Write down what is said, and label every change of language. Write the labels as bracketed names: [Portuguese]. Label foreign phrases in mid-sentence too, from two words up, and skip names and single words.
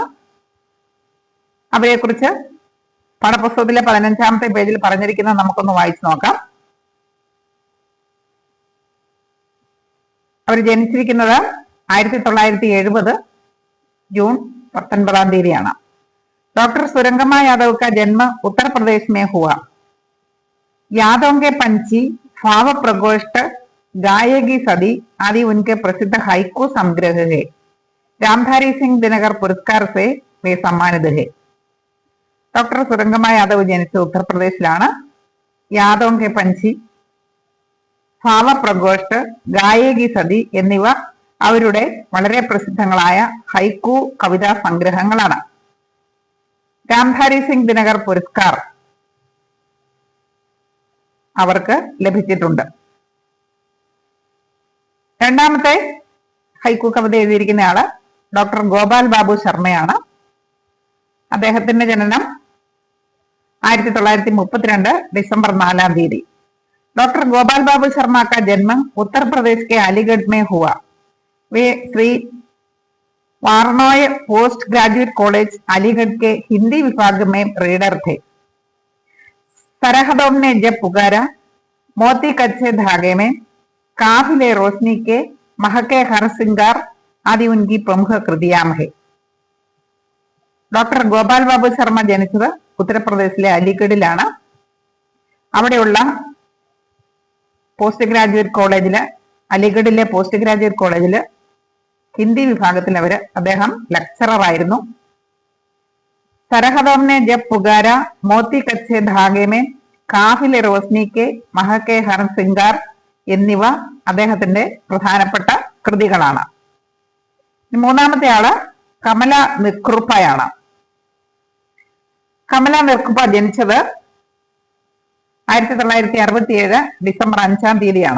[Malayalam] അവരെക്കുറിച്ച് പാഠപുസ്തകത്തിലെ 15ാമത്തെ പേജിൽ പറഞ്ഞിരിക്കുന്നത് നമുക്കൊന്ന് വായിച്ചു നോക്കാം. അവർ ജനിച്ചിരിക്കുന്നത് 1970 ജൂൺ 19 തീയതിയാണ്. [Hindi] डॉक्टर सुरंगमा यादव का जन्म उत्तर प्रदेश में हुआ. यादव के पंछी, भाव प्रकोष्ठ, गायकी सदी आदि उनके प्रसिद्ध हाइकू संग्रह है. रामधारी सिंह दिनकर पुरस्कार से वे सम्मानित है. [Malayalam] ഡോക്ടർ സുരംഗമ യാദവ് ജനിച്ചത് ഉത്തർപ്രദേശിലാണ്. യാദവ് കെ പഞ്ചി, ഭാവപ്രഘോഷ്ഠ, ഗായകി സതി എന്നിവ അവരുടെ വളരെ പ്രസിദ്ധങ്ങളായ ഹൈക്കു കവിതാ സംഗ്രഹങ്ങളാണ്. രാംധാരി സിംഗ് ദിനകർ പുരസ്കാർ അവർക്ക് ലഭിച്ചിട്ടുണ്ട്. 2ാമത്തെ ഹൈക്കു കവിത എഴുതിയിരിക്കുന്ന ആള് ഡോക്ടർ ഗോപാൽ ബാബു ശർമ്മയാണ്. അദ്ദേഹത്തിന്റെ ജനനം 1932 ഡിസംബർ 4 തീയതി. [Hindi] डॉक्टर गोपाल बाबू शर्मा का जन्म उत्तर प्रदेश के अलीगढ़ में हुआ. वे श्री वारणोय पोस्ट ग्रेजुएट कॉलेज अलीगढ़ के हिंदी विभाग में रीडर थे. सरहदों ने जब पुकारा, मोती कच्चे धागे में, काफिले रोशनी के, महके हर सिंगार आदि उनकी प्रमुख कृतियां है. [Malayalam] ഡോക്ടർ ഗോപാൽ ബാബു ശർമ്മ ജനിച്ചത് ഉത്തർപ്രദേശിലെ അലിഗഡിലാണ്. അവിടെയുള്ള [English] post graduate [Malayalam] കോളേജില്, അലിഗഡിലെ [English] post graduate [Malayalam] കോളേജില് ഹിന്ദി വിഭാഗത്തിൽ അദ്ദേഹം ലെക്ചറർ ആയിരുന്നു. सरहदों ने जब पुकारा, मोती कच्चे धागे में, काफिले रोशनी के, महके हर सिंगार എന്നിവ അദ്ദേഹത്തിന്റെ പ്രധാനപ്പെട്ട കൃതികളാണ്. 3ാമത്തെ ആള് കമല നിക്രുപ്പയാണ്. കമല നിക്രുപ്പ ജനിച്ചത് 1967 ഡിസംബർ 5 തീയതിയാണ്.